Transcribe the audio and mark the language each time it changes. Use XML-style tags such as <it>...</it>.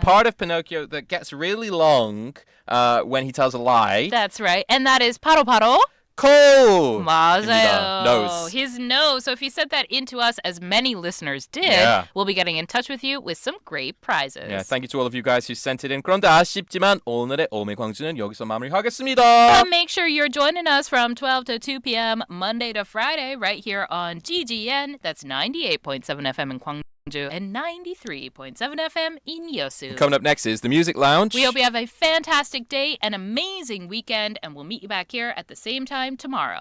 <en>part of Pinocchio that gets really long when he tells a lie. That's right. And that is 바로 Cold!</en> <ko>맞아요.</ko> <en>Nose. His nose. So if you said that into us, as many listeners did, Yeah. we'll be getting in touch with you with some great prizes. Yeah, thank you to all of you guys who sent it in.</en> <ko>그런데 아쉽지만 오늘의 오매광주는 여기서 마무리하겠습니다.</ko> <en>So make sure you're joining us from 12 to 2 p.m. Monday to Friday right here on Ggn. That's 98.7 FM in Gwangju and 93.7 FM in Yeosu. Coming up next is the Music Lounge. We hope you have a fantastic day, an amazing weekend, and we'll meet you back here at the same time tomorrow.</en>